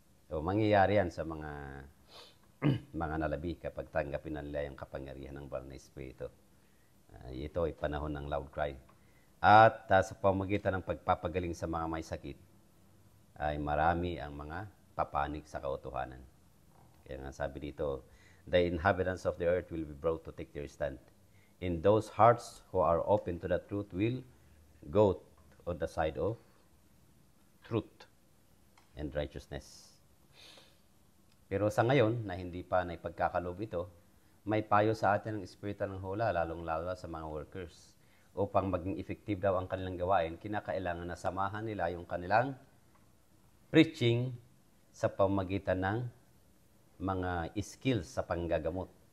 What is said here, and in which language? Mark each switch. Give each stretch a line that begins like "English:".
Filipino: So, mangyayari yan sa mga mga nalabi kapag tanggapin nila yung kapangyarihan ng banal na Espiritu. Ito ay panahon ng loud cry. At sa pamamagitan ng pagpapagaling sa mga may sakit, ay marami ang mga papanig sa katotohanan. Kaya nga sabi dito,
English: the inhabitants of the earth will be brought to take their stand. And those hearts who are open to the truth will go on the side of truth and righteousness.
Filipino: Pero sa ngayon, na hindi pa naipagkakaloob ito, may payo sa atin ng Espiritu ng Hula, lalong-lalo sa mga workers. Upang maging effective daw ang kanilang gawain, kinakailangan na samahan nila yung kanilang preaching sa pamamagitan ng mga skills sa panggagamot.